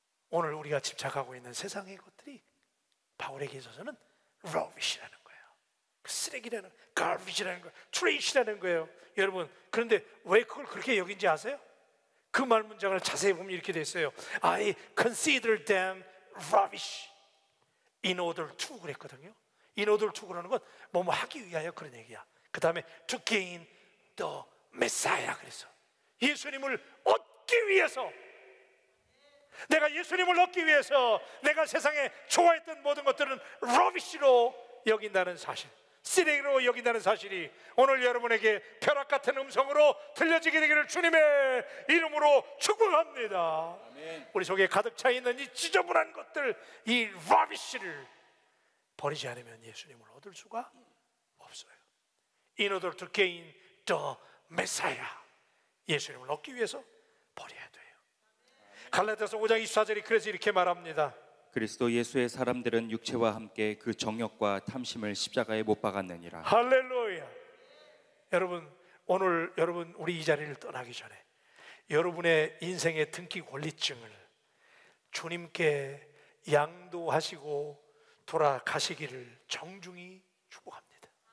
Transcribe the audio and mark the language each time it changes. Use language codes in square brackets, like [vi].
[ko] 오늘 우리가 집착하고 있는 세상의 것들이 바울에게 있어서는 rubbish라는 거예요. 쓰레기라는, garbage라는 거예요. trash라는 거예요. 여러분, 그런데 왜 그걸 그렇게 여긴지 아세요? 그 말 문장을 자세히 보면 이렇게 돼 있어요. [en] I consider them rubbish in order to [ko] 그랬거든요. in order to 그러는 건 뭐뭐 하기 위하여 그런 얘기야. 그 다음에 [en] to gain the Messiah [ko] 그랬어. 예수님을 얻기 위해서, 내가 예수님을 얻기 위해서 내가 세상에 좋아했던 모든 것들은 rubbish로 여긴다는 사실, 쓰레기로 여긴다는 사실이 오늘 여러분에게 벼락 같은 음성으로 들려지게 되기를 주님의 이름으로 축복합니다. 아멘. 우리 속에 가득 차 있는 이 지저분한 것들, 이 라비쉬를 버리지 않으면 예수님을 얻을 수가 없어요. [en] In order to gain the Messiah, [ko] 예수님을 얻기 위해서 버려야 돼요. 갈라디아서 5장 24절이 그래서 이렇게 말합니다. 그리스도 예수의 사람들은 육체와 함께 그 정욕과 탐심을 십자가에 못 박았느니라. 할렐루야. 여러분, 오늘 여러분 우리 이 자리를 떠나기 전에 여러분의 인생의 등기 권리증을 주님께 양도하시고 돌아가시기를 정중히 축복합니다.